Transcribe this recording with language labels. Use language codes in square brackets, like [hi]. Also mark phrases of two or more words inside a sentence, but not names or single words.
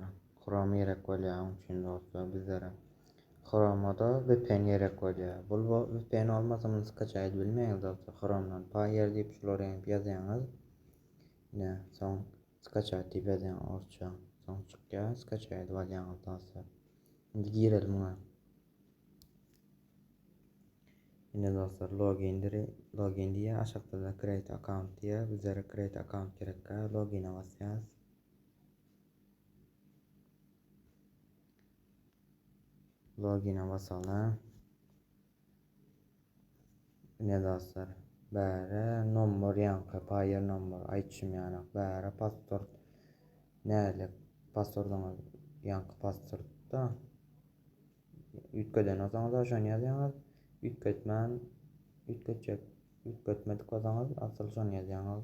[tk] Chrome gerek bolýan üçin dostlar bizlere. Chrome'da VPN gerek bolýar. Bu VPN olmasa muny skачать bilmeýäňiz dostlar. Chrome'dan Paýer diýip şolary ýazýaňyz. Yine soň skачать diýip ýazýaň orça. Soň çykýar skачать bolýaňyz dostlar. Şimdi girelim buna. Yine dostlar login diye aşağıda da [en] create account [tk] diye bizlere [en] create account [tk] gerek. Login'e basacağız. Login'e basalım. Yine dostlar bäre nomor ýanky Paýer nomor aýtjym ýany bäre password nälik passwordyňyz ýanky passwordda ütkeden olsaňyz şonu ýazýaňyz. Ütketmedik olsaňyz asıl şonu ýazýaňyz.